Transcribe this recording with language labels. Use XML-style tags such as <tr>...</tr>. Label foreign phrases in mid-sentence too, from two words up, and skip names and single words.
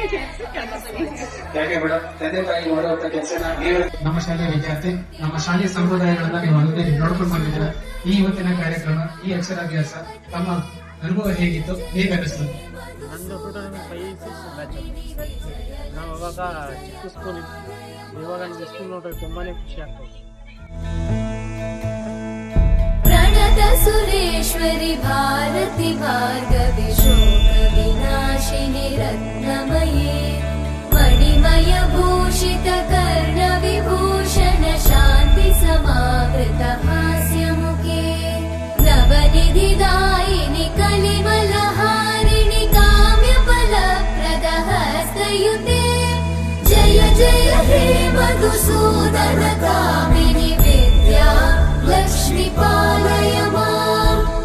<kn>ನಮ್ಮ ಶಾಲೆಯ ವಿದ್ಯಾರ್ಥಿ, ನಮ್ಮ ಶಾಲೆಯ ಸಂಪ್ರದಾಯಗಳನ್ನ ನೀವು ನೋಡ್ಕೊಂಡು ಬಂದಿದ್ದೀರಾ. ಈ ಇವತ್ತಿನ ಕಾರ್ಯಕ್ರಮ, ಈ ಅಕ್ಷರಾಭ್ಯಾಸ ತಮ್ಮ ಅನುಭವ ಹೇಗಿತ್ತು, ಹೇಗೆ ಅನಿಸ್ತು? ನಂದು 2005-6 ಬ್ಯಾಚ್. ನಾವು ಅವಾಗ ಚಿಕ್ಕ ಸ್ಕೂಲ್ ಇತ್ತು. ಇವಾಗ ನನಗೆ ಸ್ಕೂಲ್ ನೋಡಿದ್ರೆ ತುಂಬಾನೇ ಖುಷಿ ಆಗ್ತದೆ.</kn> <sa>प्रणत सुरेश्वरि भारति भार्गवि शोक विनाशिनि रत्नमये मणिमय भूषित कर्ण विभूषण शान्ति समावृत हास्यमुखे नवनिधिदायिनि कलिमलहारिणि काम्यफलप्रद हस्तयुते जय जय हे मधुसूदन कामिनि विद्या लक्ष्मी पालय माम्</sa>